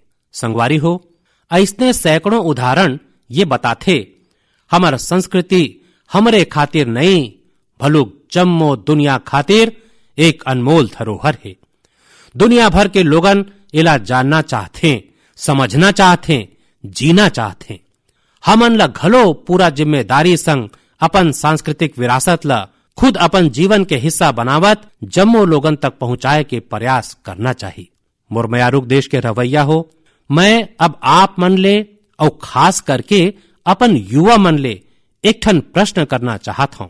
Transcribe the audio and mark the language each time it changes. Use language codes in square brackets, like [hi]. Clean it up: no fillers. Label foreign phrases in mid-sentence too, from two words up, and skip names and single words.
[hne] संगवारी हो, ऐसने सैकड़ों उदाहरण ये बताते हमार संस्कृति हमरे खातिर नहीं भलु जम्मो दुनिया खातिर एक अनमोल धरोहर है। दुनिया भर के लोगन इला जानना चाहते समझना चाहते, जीना चाहते। हमन ला घलो पूरा जिम्मेदारी संग अपन सांस्कृतिक विरासत ला खुद अपन जीवन के हिस्सा बनावत जम्मो लोगन तक पहुंचाए के प्रयास करना चाहिए। मुरमयारुक देश के रवैया हो, मैं अब आप मन ले और खास करके अपन युवा मन ले एक ठन प्रश्न करना चाहत हूं।